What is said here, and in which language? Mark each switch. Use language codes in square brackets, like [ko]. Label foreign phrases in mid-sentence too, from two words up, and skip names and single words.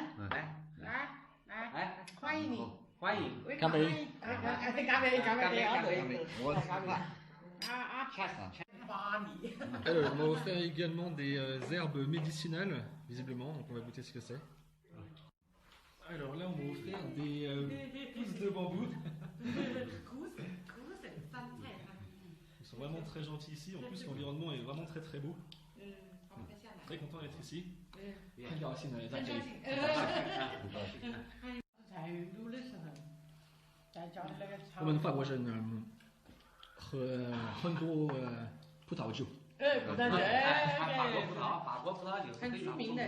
[fr] Alors, on m'a offert également des herbes médicinales, visiblement, donc on va goûter ce que c'est. Alors là, on m'a offert des pousses de bambou. Ils sont vraiment très gentils ici, en plus l'environnement est vraiment très très beau. Très content d'être ici. [zh] 我们法国人喝很多葡萄酒。葡萄酒，法国葡萄酒很出名的，